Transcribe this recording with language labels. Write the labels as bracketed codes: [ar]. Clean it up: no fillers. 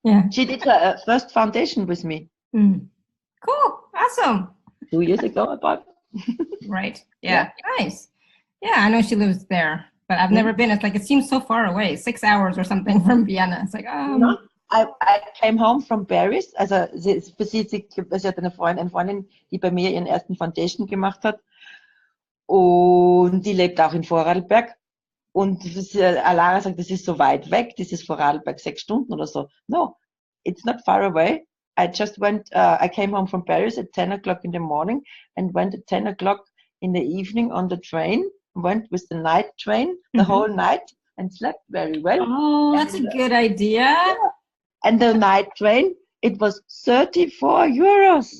[en] She did her first foundation with me. Cool. Awesome. 2 years ago about. Right. Yeah. Nice. Yeah, I know she lives there, but I've never been. It's like, it seems so far away, 6 hours or something from Vienna. It's like, No, I came home from Paris. [de] Also sie hat eine Freundin, die bei mir ihren ersten Foundation gemacht hat. Und die lebt auch in Vorarlberg. Und Alara sagt, das ist so weit weg, dieses Vorarlberg, 6 Stunden oder so. [en] No, it's not far away. I just went, I came home from Paris at 10 o'clock in the morning and went at 10 o'clock in the evening on the train, went with the night train the whole night and slept very well. Oh, that's a good idea. Yeah. And the night train, it was €34.